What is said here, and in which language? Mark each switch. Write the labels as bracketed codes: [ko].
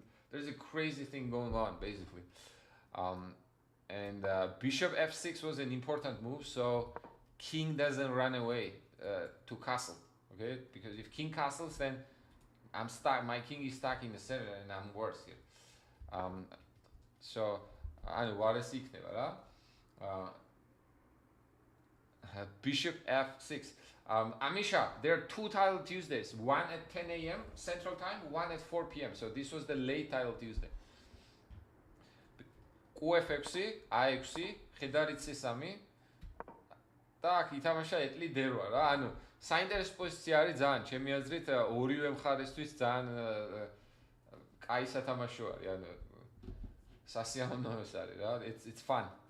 [en] There's a crazy thing going on basically. And bishop f6 was an important move, so king doesn't run away to castle. Okay, because if king castles, then I'm stuck. My king is stuck in the center, and I'm worse here. [ka] So ანუ ვარეს იქნება რა. [en] Bishop f6. Amisha, there are two title Tuesdays, one at 10 a.m. Central Time, one at 4 p.m. So this was the late title Tuesday. [ka] QF6, A6, ხედარი C3 და აქ ითამაშა ეტლი D8 რა. ანუ საინტერესო პოზიცია არის ძალიან, ჩემი აზრით ორივე მხარესთვის ძალიან კაი სათამაშო არის. ანუ სასიამოვნოა არის რა. [en] It's fun.